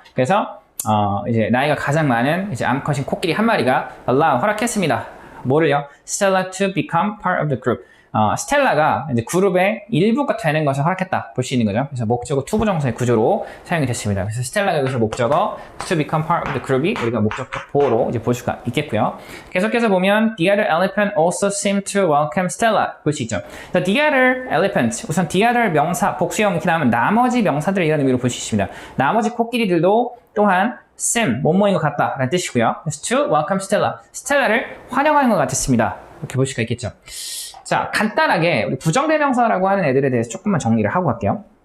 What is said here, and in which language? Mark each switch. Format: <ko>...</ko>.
<ko>그래서 이제 나이가 가장 많은 이제 암컷인 코끼리 한 마리가 allow, 허락했습니다. 뭐를요?</ko> <en>Stella to become part of the group.</en> <ko>스텔라가 이제 그룹의 일부가 되는 것을 허락했다 볼 수 있는 거죠. 그래서 목적어 투부정사의 구조로 사용이 됐습니다. 그래서 스텔라가 여기서 목적어</ko> <en>to become part of the group</en> <ko>이 우리가 목적격 보호로 이제 볼 수가 있겠고요.</ko> <en>계속해서 보면 the other elephant also seemed to welcome Stella</en> <ko>볼 수 있죠. the other elephant 우선 the other 명사 복수형 이렇게 나오면 나머지 명사들이라는 의미로 볼 수 있습니다. 나머지 코끼리들도 또한 seem 뭐뭐인 것 같다 라는 뜻이고요. 그래서</ko> <en>to welcome Stella</en> <ko>스텔라를 환영하는 것 같았습니다. 이렇게 볼 수가 있겠죠. 자, 간단하게 우리 부정대명사라고 하는 애들에 대해서 조금만 정리를 하고 갈게요.</ko>